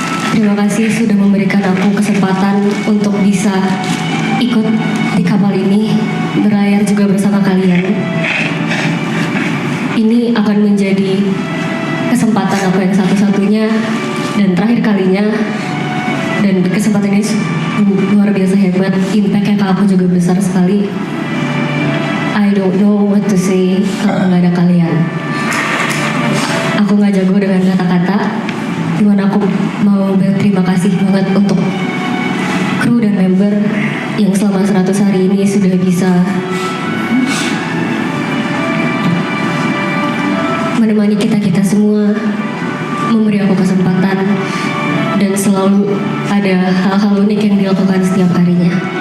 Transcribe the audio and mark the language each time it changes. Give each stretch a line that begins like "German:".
Indonesian: Terima kasih sudah memberikan aku kesempatan untuk bisa ikut di kapal ini, berlayar juga bersama kalian. Ini akan menjadi kesempatan aku yang satu-satunya dan terakhir kalinya, dan kesempatan ini luar biasa hebat. Impact-nya ke aku juga besar sekali.
English: I don't know what to say
Indonesian: kalau nggak ada kalian. Aku nggak jago dengan kata-kata, cuman aku mau berterima kasih banget untuk kru dan member yang selama 100 hari ini sudah bisa menemani kita semua, memberi aku kesempatan, dan selalu ada hal-hal unik yang dilakukan setiap harinya.